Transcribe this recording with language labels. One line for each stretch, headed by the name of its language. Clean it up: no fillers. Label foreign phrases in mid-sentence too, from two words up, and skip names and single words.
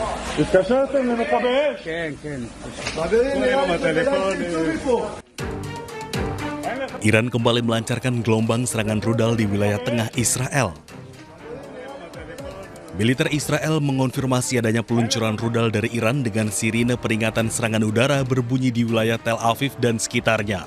Hebrew: התקשרתם למכבי אש? כן, כן. חברים, נראה לי שתצאו מפה.
Indonesian: Iran kembali melancarkan gelombang serangan rudal di wilayah tengah Israel. Militer Israel mengonfirmasi adanya peluncuran rudal dari Iran dengan sirine peringatan serangan udara berbunyi di wilayah Tel Aviv dan sekitarnya.